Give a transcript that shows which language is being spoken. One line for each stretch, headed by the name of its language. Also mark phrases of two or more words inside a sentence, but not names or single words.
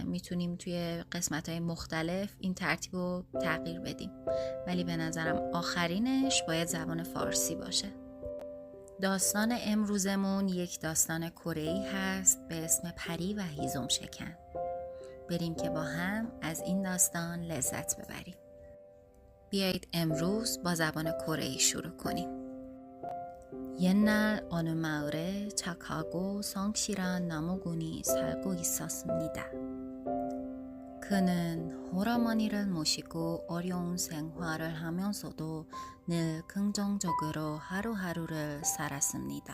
Persian: میتونیم توی قسمت‌های مختلف این ترتیب رو تغییر بدیم، ولی به نظرم آخرینش باید زبان فارسی باشه. داستان امروزمون یک داستان کره‌ای هست به اسم پری و هیزم شکن. بریم که با هم از این داستان لذت ببریم. بیایید امروز با زبان کره‌ای شروع کنیم.
Korean: 옛날 어느 마을에 착하고 성실한 나무꾼이 살고 있었습니다. 그는 홀어머니를 모시고 어려운 생활을 하면서도 늘 긍정적으로 하루하루를 살았습니다.